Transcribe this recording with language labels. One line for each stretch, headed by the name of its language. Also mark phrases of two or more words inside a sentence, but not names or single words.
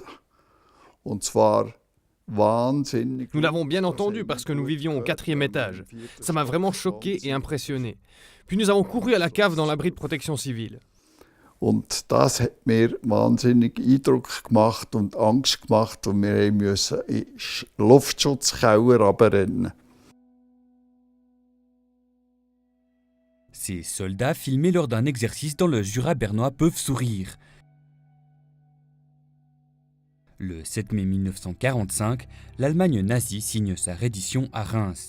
German: Und zwar wahnsinnig.
French: Nous l'avons bien entendu parce que nous vivions au 4e étage. Ça m'a vraiment choqué et impressionné. Puis nous avons couru à la cave dans l'abri de protection civile.
German: Und das hat mir wahnsinnig Eindruck gemacht und Angst gemacht und wir mussten in den Luftschutzkeller runterrennen.
French: Ces soldats filmés lors d'un exercice dans le Jura bernois peuvent sourire. Le 7 mai 1945, l'Allemagne nazie signe sa reddition à Reims.